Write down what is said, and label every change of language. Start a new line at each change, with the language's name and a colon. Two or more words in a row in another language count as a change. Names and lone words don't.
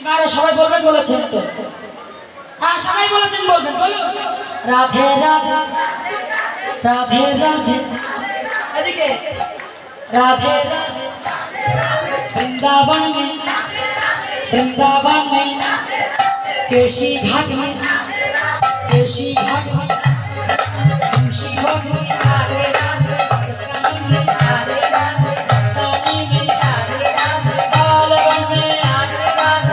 Bangla: সবাই বলবেন বলেছেন তো? হ্যাঁ সবাই বলেছেন বলবেন, বলুন। রাধে রাধে রাধে রাধে, এদিকে
Hindi: राधे वृंदावन में केशी घाट में तुलसी घाट में राधे राधे कृष्ण में राधे राधे स्वामी में राधे राधे बालवन में राधे राधे